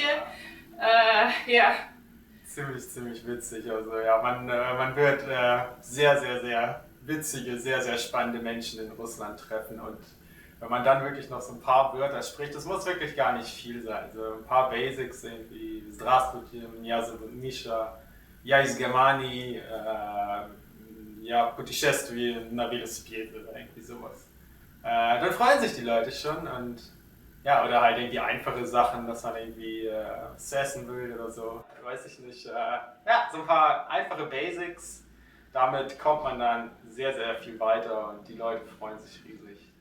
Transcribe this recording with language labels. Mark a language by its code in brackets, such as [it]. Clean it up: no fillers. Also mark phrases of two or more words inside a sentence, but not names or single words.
[de] Ja. Ziemlich witzig. Also ja, man wird sehr, sehr, sehr witzige, sehr, sehr spannende Menschen in Russland treffen. Und wenn man dann wirklich noch so ein paar Wörter spricht, das muss wirklich gar nicht viel sein. Also ein paar Basics irgendwie, [ru] Здравствуйте, меня зовут Misha, я из Германии, ja, путешествие на велосипеде [de] oder irgendwie sowas. Dann freuen sich die Leute schon und ja, oder halt irgendwie einfache Sachen, dass man irgendwie was essen will oder so, weiß ich nicht. Ja, so ein paar einfache Basics, damit kommt man dann sehr, sehr viel weiter und die Leute freuen sich riesig.